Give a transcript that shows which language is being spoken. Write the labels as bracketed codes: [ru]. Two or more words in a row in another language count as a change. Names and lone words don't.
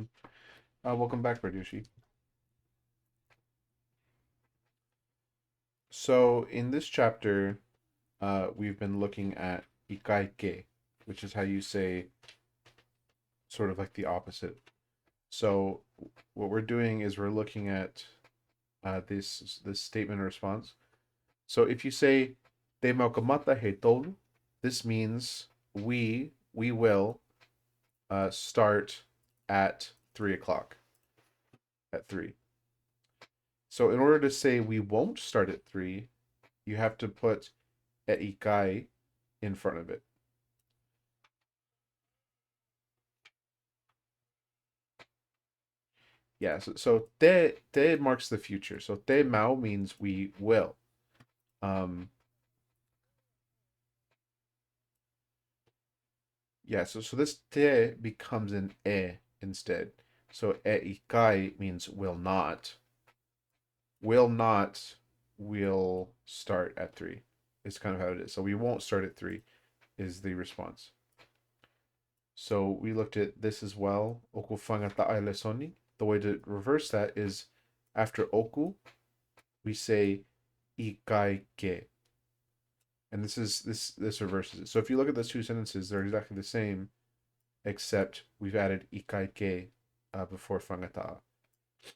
[en] Welcome back, Pradyushi. So in this chapter, we've been looking at ikaike, which is how you say sort of like the opposite. So what we're doing is we're looking at this statement or response. So if you say [to] te maukamata he tolu, [en] this means we will start at 3 o'clock. At 3. So in order to say we won't start at 3, you have to put [to] e ikai [en] in front of it. Yeah, so te marks the future. So [to] te mau [en] means we will. Um, yeah, so this te becomes an e instead. So [to] e ikai [en] means will not. Will not will start at 3. It's kind of how it is. So we won't start at 3 is the response. So we looked at this as well. [to] Oku fangata ai lesoni. [en] The way to reverse that is after oku, we say [to] ikai ke. [en] And this reverses it. So if you look at those two sentences, they're exactly the same, except we've added [to] ikai ke [en] before fangata.